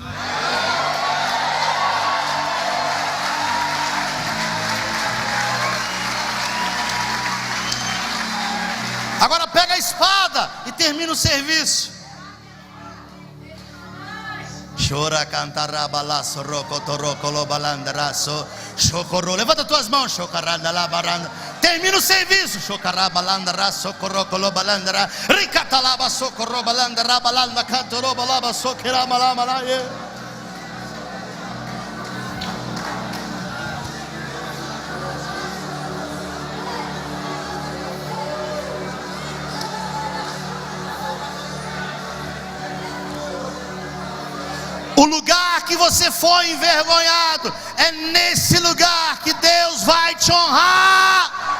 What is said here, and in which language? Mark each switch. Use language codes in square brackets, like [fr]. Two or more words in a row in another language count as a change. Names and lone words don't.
[pt] Agora pega a espada e termina o serviço. Chora, cantará, balaço, rocotorroco, lobalandaraço, chocorro. Levanta tuas mãos, chocaranda, labaranda. Termina o serviço. Chocará, balandara, socorroco, lobalandara. Ricatalaba, socorro, balandara, balanda, cantoroba, laba, soquerama, lamalaie. O lugar que você foi envergonhado, é nesse lugar que Deus vai te honrar.